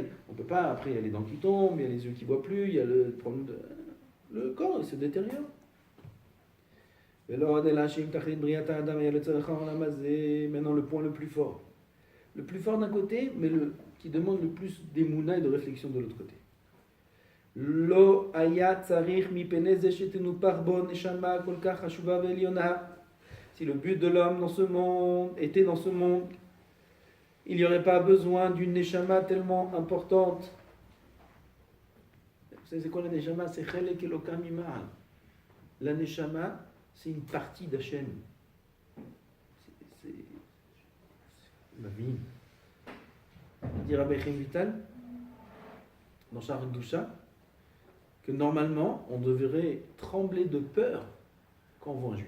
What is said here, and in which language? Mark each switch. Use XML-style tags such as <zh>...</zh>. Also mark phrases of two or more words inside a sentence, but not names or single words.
<fr>On ne peut pas, après il y a les dents qui tombent, il y a les yeux qui ne voient plus, il y a le problème de... Le corps, il se détériore. Maintenant, le point le plus fort. Le plus fort d'un côté, mais qui demande le plus d'émouna et de réflexion de l'autre côté.</fr> <he>לא היה צריך מפני זה שתנתן בו נשמה כל כך חשובה ועליונה.</he> <fr>Si le but de l'homme dans ce monde était dans ce monde, il n'y aurait pas besoin d'une neshama tellement importante. Vous savez c'est quoi la neshama?</fr> <he>C'est חלק אלוה ממעל.</he> <fr>La neshama, c'est une partie d'Hachem. C'est la vie. Dit Rabbi Chaim Vital, dans Sha'ar Kedusha, que normalement, on devrait trembler de peur quand on voit un juif.</fr>